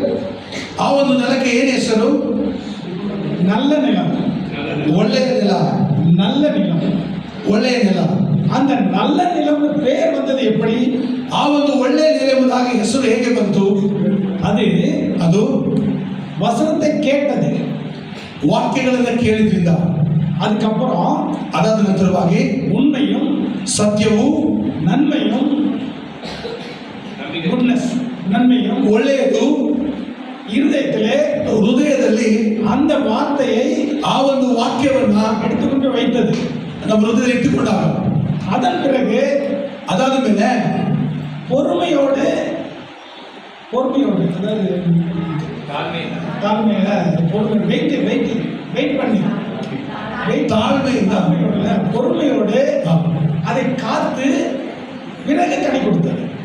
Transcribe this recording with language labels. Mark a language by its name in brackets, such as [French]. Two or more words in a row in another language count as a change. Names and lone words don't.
[Kannada] ಆ ಒಂದು ನೆಲಕ್ಕೆ ಏನು ಹೆಸರು? [Tamil] நல்ல நிலம். [Kannada] ಒಳ್ಳೆಯ ನೆಲ. [Tamil] நல்ல நிலம், [Kannada] ಒಳ್ಳೆಯ ನೆಲ. [Tamil] அந்த நல்ல நிலம்னு பேர் வந்தது எப்படி? [Kannada] ಆ ಒಂದು ಒಳ್ಳೆಯ ನೆಲ ಎಂಬುದಾಗಿ ಹೆಸರು ಹೇಗೆ ಬಂತು? ಅದು [Tamil] வசனத்தை கேட்டது, [Kannada] ವಾಕ್ಯಗಳನ್ನು ಕೇಳಿದ್ರಿಂದ. [Tamil] அதுக்கப்புறம் [Kannada] ಅದಾದ ನಂತರವಾಗಿ [Tamil] உண்மையும் [Kannada] ಸತ್ಯವು [Tamil] நன்மையும் குட்னஸ் நன்மையும் [Kannada] ಒಳ್ಳೆಯದು ಹೃದಯದಲ್ಲಿ [Tamil] அந்த வார்த்தையை [Kannada] ಆ ಒಂದು ವಾಕ್ಯವನ್ನ [Tamil] எடுத்துக்கொண்டு வைத்தது, [Kannada] ನಮ್ಮ ಹೃದಯದಲ್ಲಿ ಇಟ್ಟುಕೊಂಡಾಗ [Tamil] அதன் பிறகு [Kannada] ಅದಾದ ಮೇಲೆ [Tamil] பொறுமையோடு அதாவது தாழ்மையில பொறுமை வெயிட் பண்ணி பொறுமையோடு அதை காத்து பிறகு கனி கொடுத்தது.